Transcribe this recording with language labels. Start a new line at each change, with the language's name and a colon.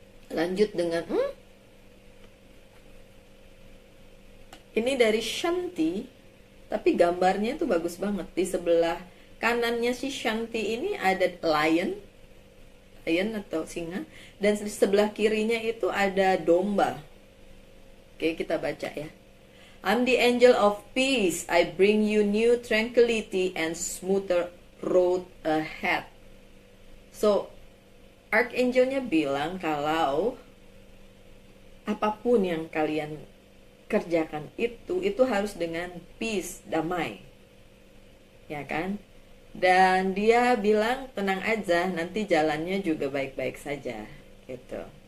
Indonesian: Lanjut dengan ini dari Shanti, tapi gambarnya tuh bagus banget. Di sebelah kanannya si Shanti ini ada lion atau singa, dan di sebelah kirinya itu ada domba. Oke, kita baca ya.
English: I'm the angel of peace. I bring you new tranquility and smoother road ahead.
Indonesian: So, Archangelnya bilang kalau apapun yang kalian kerjakan itu harus dengan peace, damai. Ya kan? Dan dia bilang tenang aja, nanti jalannya juga baik-baik saja gitu.